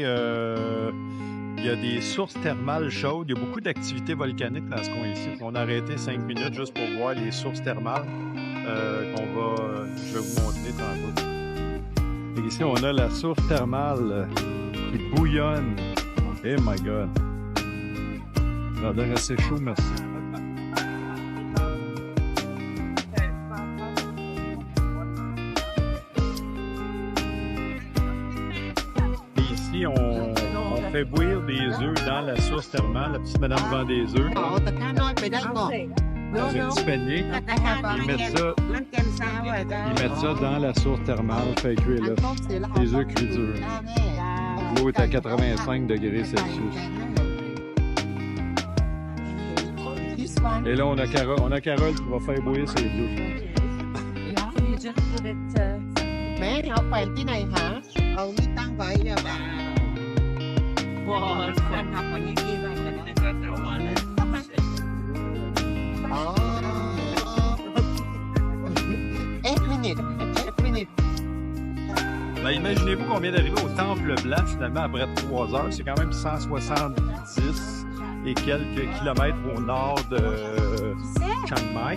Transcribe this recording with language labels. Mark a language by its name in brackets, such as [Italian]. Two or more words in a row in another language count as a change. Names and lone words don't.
[French] Il y a des sources thermales chaudes. Il y a beaucoup d'activités volcaniques dans ce coin ici. On a arrêté 5 minutes juste pour voir les sources thermales je vais vous montrer tantôt. Et ici, on a la source thermale qui bouillonne. [English] Oh my God! [French] Ça a l'air assez chaud, merci. Et ici, on fait bouillir des œufs dans la source thermale. La petite madame vend des œufs dans un petit panier. Ils mettent ça dans la source thermale, fait cuire l'œuf. Les œufs cuits durs. L'eau est à 85 degrés Celsius. Et là, on a Carole qui va faire bouillir ses œufs. [Thai] แม่เอาไปที่ไหนคะเอานี่ตั้งไว้เนี่ยแบบว้าวคนทำอย่างนี้ได้ไหมอ๋อ minute. [French] Ben, imaginez-vous qu'on vient d'arriver au Temple Blanc, finalement, après 3 heures. C'est quand même 170 et quelques kilomètres au nord de Chiang Mai.